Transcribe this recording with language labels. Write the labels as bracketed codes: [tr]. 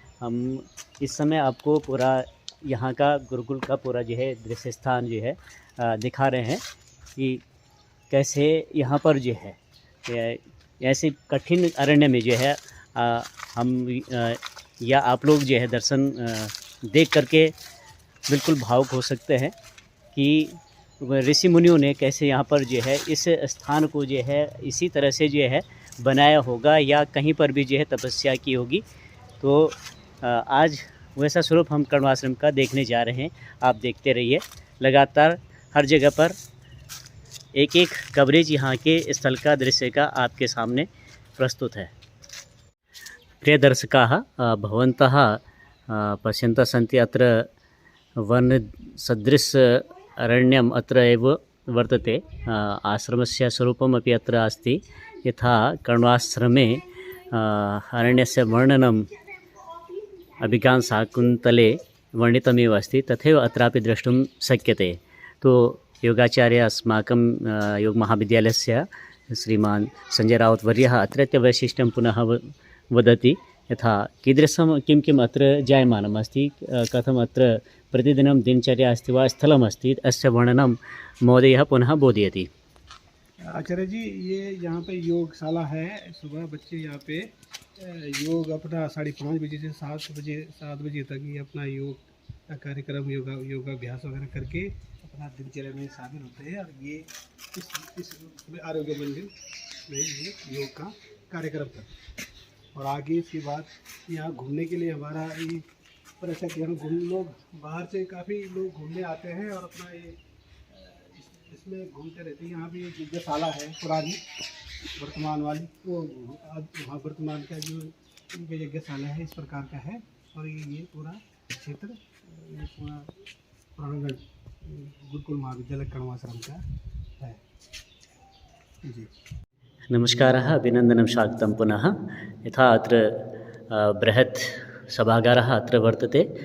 [hi] हम इस समय आपको पूरा यहाँ का गुरुकुल का पूरा जो है दृश्य स्थान जो है दिखा रहे हैं कि कैसे यहाँ पर जो है ऐसे कठिन अरण्य में जो है हम या आप लोग जो है दर्शन देख करके बिल्कुल भावुक हो सकते हैं कि ऋषि मुनियों ने कैसे यहाँ पर जो है इस स्थान को जो है इसी तरह से जो है बनाया होगा या कहीं पर भी जो है तपस्या की होगी। तो आज वैसा स्वरूप हम कर्णवाश्रम का देखने जा रहे हैं। आप देखते रहिए, लगातार हर जगह पर एक एक कवरेज यहाँ के स्थल का दृश्य का आपके सामने प्रस्तुत है। [sa] प्रिय दर्शकाः, भवन्तः पश्यन्तः सन्ति अत्र वनसदृश अरण्यम् अत्र एव वर्तते। आश्रमस्य स्वरूपमपि अत्र अस्ति। यथा कर्णवाश्रमे अरण्यस्य वर्णनम् अभिज्ञानशाकुन्तले वर्णितमेव अस्ति, तथैव अत्रापि द्रष्टुं शक्यते। तो योगाचार्य अस्माकं योगमहाविद्यालयस्य श्रीमान् संजय राउत वर्यः अत्रत्य वैशिष्ट्यं पुनः वदति। यथा कीदृशं किं किम् अत्र जायमानम् अस्ति, कथम् अत्र प्रतिदिनं दिनचर्या अस्ति वा स्थलमस्ति, अस्य वर्णनं महोदयः पुनः बोधयति। [hi] आचार्य जी, ये यहाँ पे योगशाला है। सुबह बच्चे यहाँ पे योग अपना 5:30 बजे से 7 बजे तक ये अपना योग का कार्यक्रम योगाभ्यास वगैरह करके अपना दिनचर्या में शामिल होते हैं। और ये इस आरोग्य मंदिर में ये योग का कार्यक्रम करते हैं। और आगे इसके बाद यहाँ घूमने के लिए हमारा ये पर्यटक यहाँ लोग बाहर से काफ़ी लोग घूमने आते हैं और अपना ये इसमें घूमते रहते हैं। यहाँ भी एक यज्ञशाला है पुरानी वर्तमान वाली, वो वहाँ वर्तमान का जो इनका यज्ञशाला है इस प्रकार का है। और ये पूरा क्षेत्र, ये पूरा प्रांगण गुरुकुल महाविद्यालय कर्णवाश्रम का है जी। [sa] नमस्कारः, अभिनन्दनं, स्वागतं पुनः। यथा अत्र बृहत् सभागारः अत्र वर्तते।